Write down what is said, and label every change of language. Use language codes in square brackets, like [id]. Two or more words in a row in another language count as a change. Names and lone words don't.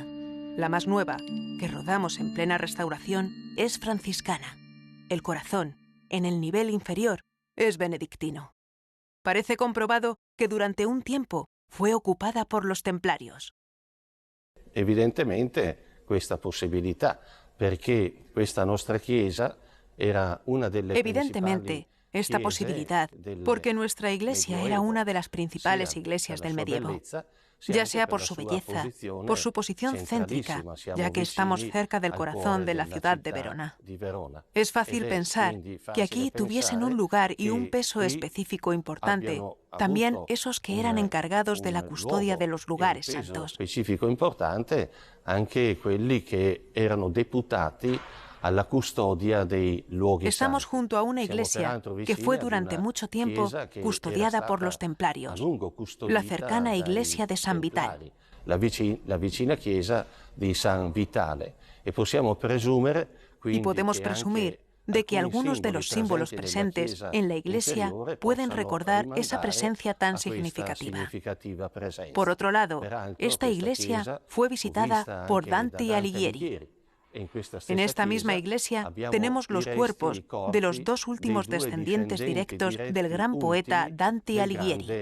[es] La más nueva, que rodamos en plena restauración, es franciscana. El corazón, en el nivel inferior, es benedictino. Parece comprobado que durante un tiempo fue ocupada por los templarios. [it] Evidentemente questa possibilità, perché questa nostra chiesa era una delle [es] Evidentemente, esta posibilidad, porque nuestra iglesia era una de las principales iglesias del medievo, ya sea por su belleza, por su posición céntrica, ya que estamos cerca del corazón de la ciudad de Verona. Es fácil pensar que aquí tuviesen un lugar y un peso específico importante, también esos que eran encargados de la custodia de los lugares santos. Específico importante, [it] anche quelli che erano deputati a la custodia dei luoghi [es] Estamos [it] santi. [es] junto a una iglesia que fue durante mucho tiempo custodiada por los templarios, la cercana iglesia de San Vitale. [it] La vicina chiesa di San Vitale. E possiamo presumere, [es] Y podemos presumir de que algunos de los símbolos presentes en la iglesia pueden recordar esa presencia tan significativa. Por otro lado, esta iglesia fue visitada por Dante Alighieri. En esta misma iglesia tenemos los cuerpos de los 2 últimos descendientes directos del gran poeta Dante Alighieri.